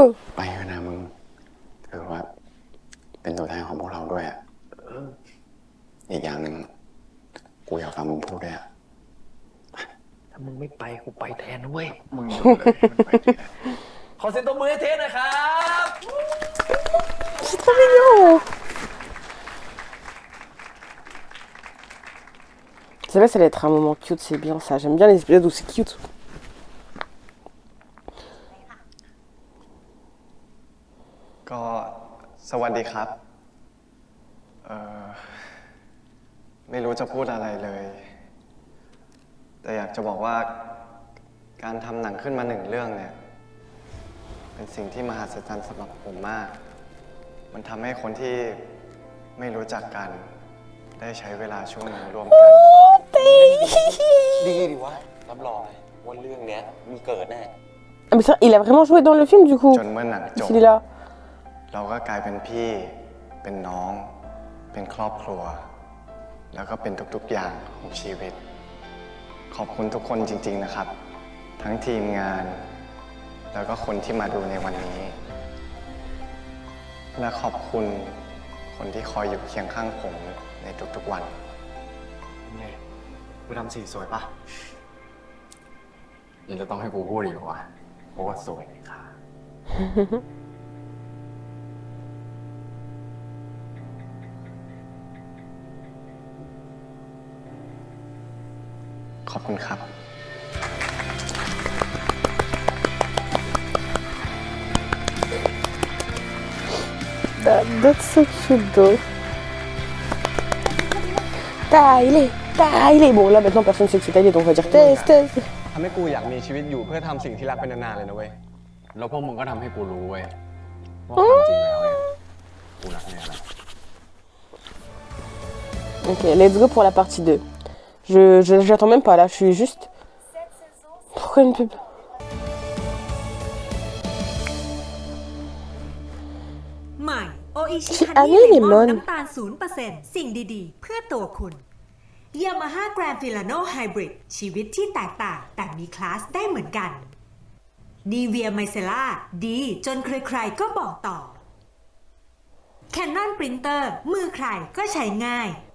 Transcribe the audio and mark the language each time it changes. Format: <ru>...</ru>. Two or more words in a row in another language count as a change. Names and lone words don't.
<th>ไปเถอะนะมึงถือว่าเป็นตัวแทนของพวกเราด้วยอีกอย่างหนึ่งกูอยากฟังมึงพูดด้วยถ้ามึงไม่ไปกูไปแทนนะเว้ยมึงขอเสียงตบมือให้เทสหน่อยครับ</th> <fr>C'est trop mignon. C'est vrai, ça allait être un moment cute, c'est bien ça. J'aime bien les épisodes où c'est cute.</fr> <th>ก็สวัสดีครับไม่รู้จะพูดอะไรเลย แต่อยากจะบอกว่าการทำหนังขึ้นมาหนึ่งเรื่องเนี่ยเป็นสิ่งที่มหัศจรรย์สำหรับผมมาก มันทำให้คนที่ไม่รู้จักกันได้ใช้เวลาช่วงหนึ่งร่วมกัน ดีดิวะ รับรองเลยว่าเรื่องเนี้ยมีเกิดแน่</th> <fr>Ah mais ça, il a vraiment joué dans le film du coup.</fr> <th>จนเมื่อหนังจบ</th> <fr>S'il est là.</fr> <th>เราก็กลายเป็นพี่เป็นน้องเป็นครอบครัว แล้วก็เป็นทุกๆอย่างของชีวิต ขอบคุณทุกคนจริงๆนะครับ ทั้งทีมงาน แล้วก็คนที่มาดูในวันนี้ และขอบคุณคนที่คอยอยู่เคียงข้างผมในทุกๆวันเนี่ยกูทำสีสวยปะ ยังจะต้องให้กูพูดอีกเหรอวะเพราะว่าสวยค่ะ ขอบคุณครับ</th> <en>That's so cute though. Tyler, Tyler.</en> <fr>Bon là maintenant personne sait que c'est Tyler donc on va dire Tess, Tess.</fr> <th>ทำให้กูอยากมีชีวิตอยู่เพื่อทำสิ่งที่รักเป็นนานๆเลยนะเว้ย แล้วพวกมึงก็ทำให้กูรู้เว้ยว่าความจริงแล้วเนี่ยกูรักเนี่ยอะไร</th> <en>Ok, let's go</en> <fr>pour la partie 2. J'attends même pas là, je suis juste... Pourquoi une pub?</fr> <th>ใหม่โออิชิ ชิ ฮัน อันนี้ นี่เล เลม ม อ อน นน้ำตาล 0% สิ่งดีๆ เพื่อตัวคุณยามาฮ่าแกรนฟิลาโนไฮบริดชีวิตที่แตกต่างแต่มีคลาสได้เหมือนกันนีเวียไมเซล่าดีจนใครๆก็บอกต่อ Canon Printer มือใครก็ใช้ง่าย</th>